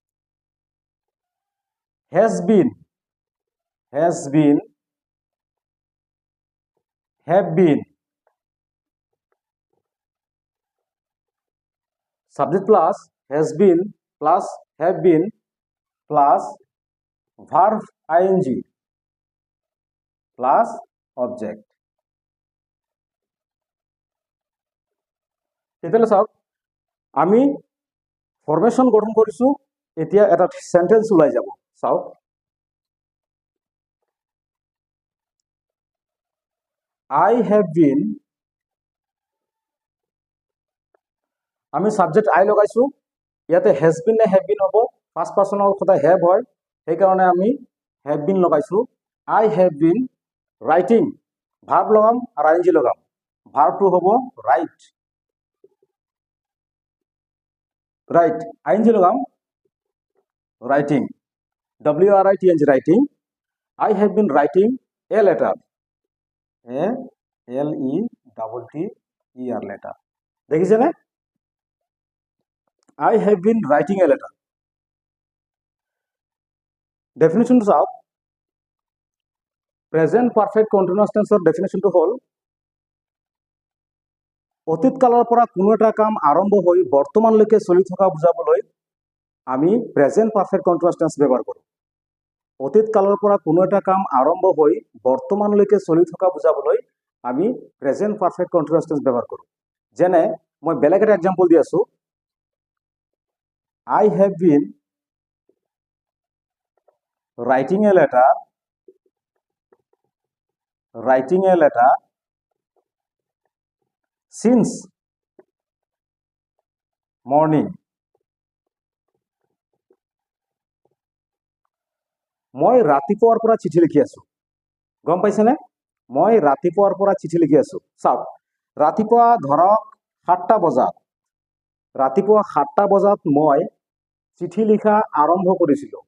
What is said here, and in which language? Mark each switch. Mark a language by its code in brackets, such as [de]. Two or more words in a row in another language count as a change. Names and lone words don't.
[en] has been, have been, subject plus has been plus have been plus verb ING plus object. [as] তেতিয়াহ'লে চাওক আমি ফৰ্মেশ্যন গঠন কৰিছোঁ, এতিয়া এটা সেন্টেন্স ওলাই যাব। [en] চাওক I have been, [as] আমি [en] subject I [as] লগাইছোঁ, ইয়াতে [en] has been [as] নে [en] have been [as] হ'ব? [en] first person [as] সদায় হেভ হয়, সেইকাৰণে আমি [en] have been [as] লগাইছোঁ। [en] I have been writing, verb [as] লগাম আৰু [en] আইএনজি লগাম, ভাৰ্বটো হ'ব write, write, ING লগাম writing, WRITNG writing. I have been writing a letter, ALETTER letter। [as] দেখিছেনে? [en] I have been writing a letter। [as] ডেফিনেশনটো চাওক, [en] present perfect continuous tense [as] ডেফিনেশনটো হ'ল অতীত কালৰ পৰা কোনো এটা কাম আৰম্ভ হৈ বৰ্তমানলৈকে চলি থকা বুজাবলৈ আমি [en] present perfect continuous tense [as] ব্যৱহাৰ কৰোঁ। অতীত কালৰ পৰা কোনো এটা কাম আৰম্ভ হৈ বৰ্তমানলৈকে চলি থকা বুজাবলৈ আমি [en] present perfect continuous tense [as] ব্যৱহাৰ কৰোঁ। যেনে মই বেলেগ এটা এক্সাম্পল দি আছোঁ, [en] I have been writing a letter since morning। [as] মই ৰাতিপুৱাৰ পৰা চিঠি লিখি আছোঁ। গম পাইছেনে? মই ৰাতিপুৱাৰ পৰা চিঠি লিখি আছোঁ। চাওক ৰাতিপুৱা ধৰক 7টা বজাত, ৰাতিপুৱা 7টা বজাত মই চিঠি লিখা আৰম্ভ কৰিছিলোঁ।